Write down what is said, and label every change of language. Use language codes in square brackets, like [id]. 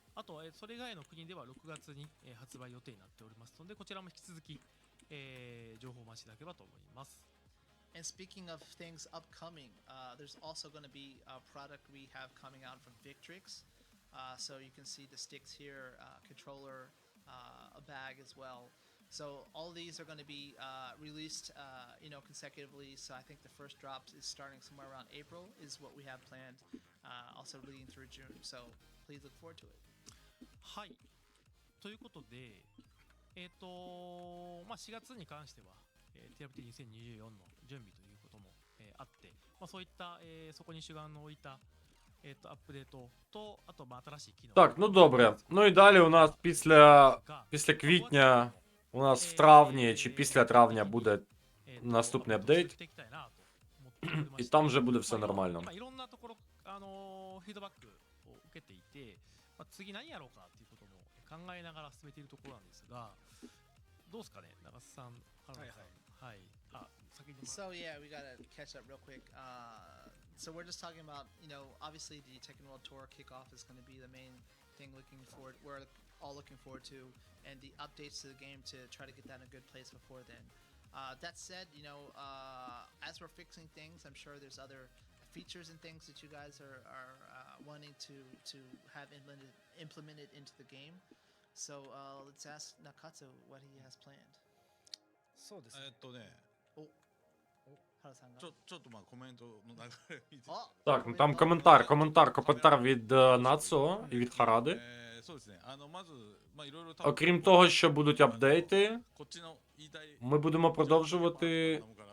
[ja] あと、それ以外の国では6月に、発売予定になっておりますので、こちらも引き続き、情報をお待ちいただければと思います。 [en] And speaking of things upcoming, there's also going to be a product we have coming out from Victrix. So you can see the sticks here, controller, a bag as well. So all these are going to be released, consecutively. So I think the first drop is starting somewhere around April, is what we have planned. Also leading through June. So please look forward to it. [ja] はい。ということで、4月に関しては、 TFT 2024の準備ということも、あって、そういった、そこに主眼を置いた、アップデートと、あと、新しい機能。 [uk] Так, ну добре. Ну і далі у нас після квітня, у нас в травні чи після травня буде наступний апдейт. І там вже буде все нормально. [ja] いろんなところ、フィードバックを受けていて、次何やろうかっていうことも考えながら進めているところなんですが、どうですかね、長瀬さん、原田さん。はい。先に。 [en] So yeah, we gotta catch up real quick. So we're just talking about, obviously the Tekken World Tour kickoff is going to be the main thing we're all looking forward to, and the updates to the game to try to get that in a good place before then. That said, as we're fixing things, I'm sure there's other features and things that you guys are wanting to have implemented into the game. So let's ask Nakatsu what he has planned. [ja] そうですね。原さんが。ちょっとコメントの流れ見て。 [uk] Так, ну там коментар від Нацо і від Харади. [ja] そうですね。まずいろいろ。 [uk] Окрім того, що будуть апдейти, [ja] こっちの言いたい。 [uk] ми будемо продовжувати.